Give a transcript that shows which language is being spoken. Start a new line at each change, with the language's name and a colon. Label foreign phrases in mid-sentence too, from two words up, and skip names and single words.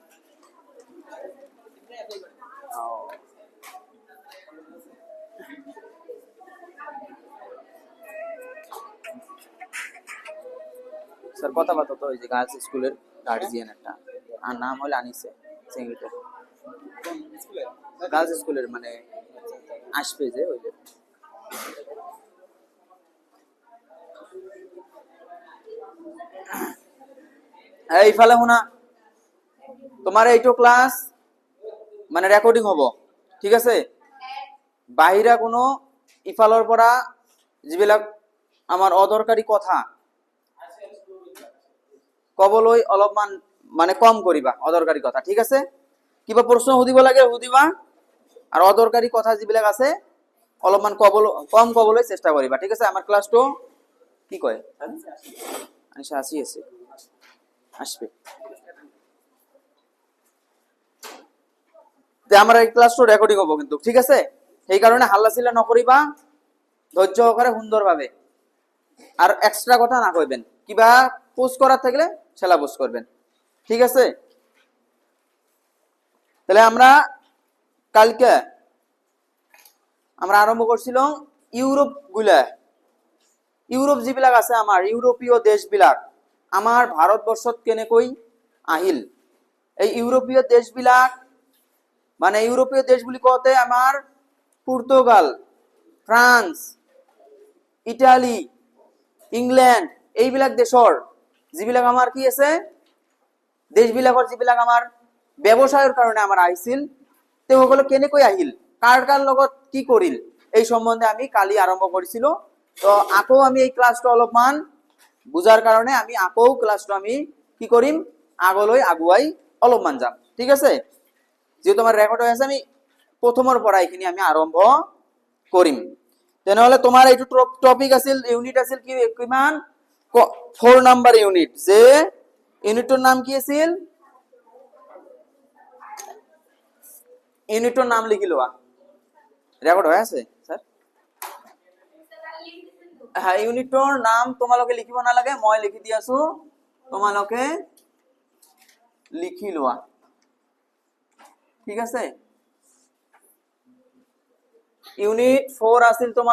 Bangla: স্যার কথা বলতো তো ওই যে গার্লস স্কুলের গার্জিয়ান একটা আর নাম হলো আনিসে সেক্রেটারি গার্লস স্কুলের মানে আসবে যে ওই
Assamese: এইফালে শুনা তোমার এইটো ক্লাস মানে রেকর্ডিং হব ঠিক আছে বাহিরা কোনো ইফালৰ পৰা যিবিলাক আমাৰ অদৰকাৰী কথা কবলৈ অলপমান মানে কম কৰিবা অদৰকাৰী কথা ঠিক আছে কিবা প্ৰশ্ন সুধিব লাগে সুধিবা আৰু অদৰকাৰী কথা যিবিলাক আছে অলপমান কম কবলৈ চেষ্টা কৰিবা ঠিক আছে আমাৰ ক্লাসটো কি কয় আনিছা আসি আছে আসবে
Bangla: তে আমার এই ক্লাসটো রেকর্ডিং হবো কিন্তু ঠিক আছে সেই কারণে হাল্লা চিল্লা নকরিবা ধৈর্য সহকারে সুন্দরভাবে আর এক্সট্রা কথা না কইবেন কিবা পোস্ট করার থাকলে সেলা পোস্ট করবেন ঠিক আছে তাহলে আমরা কালকে আমরা আরম্ভ করছিলাম
Assamese: ইউরোপ যিবিলাক আছে আমার ইউরোপীয় দেশবিলাক আমার ভারতবর্ষত কেনেকৈ আহিল এই ইউরোপীয় দেশবিলাক মানে ইউরোপীয় দেশ বুলি কওঁতে আমাৰ পৰ্তুগাল ফ্ৰান্স ইটালী ইংল্যান্ড এইবিলাক দেশৰ যিবিলাক আমাৰ কি আছে দেশবিলাকৰ যিবিলাক আমাৰ ব্যৱসায়ৰ কাৰণে আমাৰ আহিছিল তেওঁলোক কেনেকৈ আহিল কাৰ কাৰ লগত কি কৰিল এই সম্বন্ধে আমি কালি আৰম্ভ কৰিছিলো তো আকৌ আমি এই ক্লাসটো অলপমান বুজাৰ কাৰণে আমি আকৌ ক্লাসটো আমি কি কৰিম আগলৈ আগুৱাই অলপমান যাম ঠিক আছে যে তোমার রেকর্ড হৈ আছে আমি প্রথমৰ পৰা এইখিনি আমি আৰম্ভ কৰিম তেনেহলে তোমাৰ এইটো টপিক আছিল ইউনিট আছিল কি কিমান 4 নাম্বার ইউনিট যে ইউনিটৰ নাম কি আছিল ইউনিটৰ নাম লিখি লোৱা রেকর্ড হৈ আছে স্যার হ্যাঁ ইউনিটৰ নাম তোমালোকে লিখিব নালাগে মই লিখি দি আছো তোমালোকে লিখি লোৱা ঠিক আছে ইউনিট 4 আছিল